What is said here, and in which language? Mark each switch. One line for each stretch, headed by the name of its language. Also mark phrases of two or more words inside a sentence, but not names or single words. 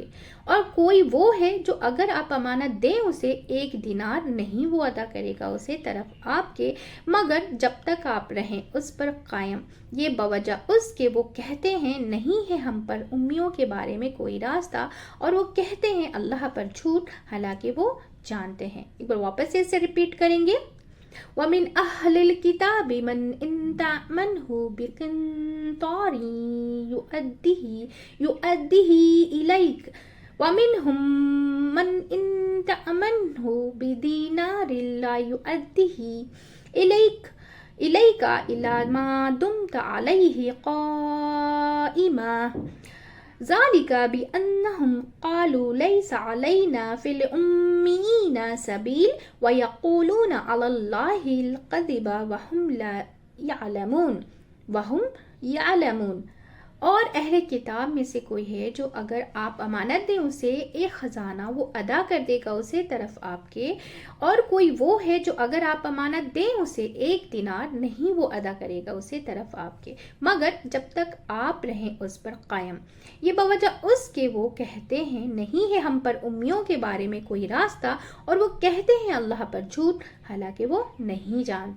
Urdu: اور کوئی وہ ہے جو اگر آپ امانت دیں اسے ایک دینار نہیں وہ ادا کرے گا اسے طرف آپ کے مگر جب تک آپ رہیں اس پر قائم. یہ بوجہ اس کے وہ کہتے ہیں نہیں ہے ہم پر امیوں کے بارے میں کوئی راستہ. اور وہ کہتے ہیں اللہ پر جھوٹ حالانکہ وہ جانتے ہیں. ایک بار واپس سے اسے ریپیٹ کریں گے.
Arabic: ومن أهل الكتاب من إن تأمنه بقنطار يؤده إليك وَمِنْهُمْ مَنْ إِنْ تَأْمَنْهُ بِدِينَارٍ لَا يُؤَدِّهِ إِلَيْكَ إِلَى مَا دُمْتَ عَلَيْهِ قَائِمًا ذَلِكَ بِأَنَّهُمْ قَالُوا لَيْسَ عَلَيْنَا فِي الْأُمِّيِّينَ سَبِيلٌ وَيَقُولُونَ عَلَى اللَّهِ الْكَذِبَ وَهُمْ لَا
Urdu: يَعْلَمُونَ اور اہل کتاب میں سے کوئی ہے جو اگر آپ امانت دیں اسے ایک خزانہ وہ ادا کر دے گا اسے طرف آپ کے، اور کوئی وہ ہے جو اگر آپ امانت دیں اسے 1 دینار نہیں وہ ادا کرے گا اسے طرف آپ کے، مگر جب تک آپ رہیں اس پر قائم، یہ بوجہ اس کے وہ کہتے ہیں نہیں ہے ہم پر امیوں کے بارے میں کوئی راستہ، اور وہ کہتے ہیں اللہ پر جھوٹ حالانکہ وہ نہیں جانتے۔